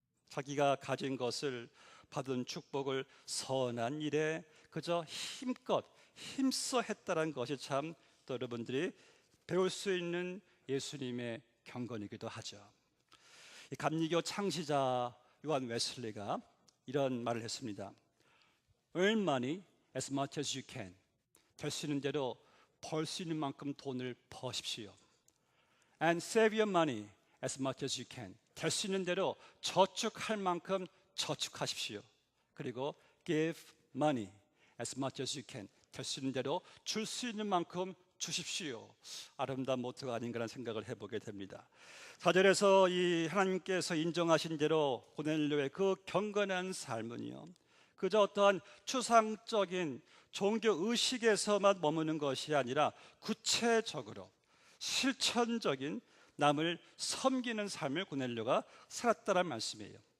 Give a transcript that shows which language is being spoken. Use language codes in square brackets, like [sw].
[ko] 자기가 가진 것을 받은 축복을 선한 일에 그저 힘껏 힘써 했다는 것이 참 또 여러분들이 배울 수 있는 예수님의 경건이기도 하죠. 이 감리교 창시자 요한 웨슬리가 이런 말을 했습니다. [en] Earn money as much as you can. [ko] 될 수 있는 대로 벌 수 있는 만큼 돈을 버십시오. [en] And save your money as much as you can. [ko] 될 수 있는 대로 저축할 만큼 저축하십시오. 그리고 [en] give money as much as you can. [ko] 될 수 있는 대로 줄 수 있는 만큼 주십시오. 아름다운 모토가 아닌가라는 생각을 해보게 됩니다. 4절에서 이 하나님께서 인정하신 대로 고넬료의 그 경건한 삶은요, 그저 어떠한 추상적인 종교 의식에서만 머무는 것이 아니라 구체적으로 실천적인 남을 섬기는 삶을 고넬료가 살았다는 말씀이에요.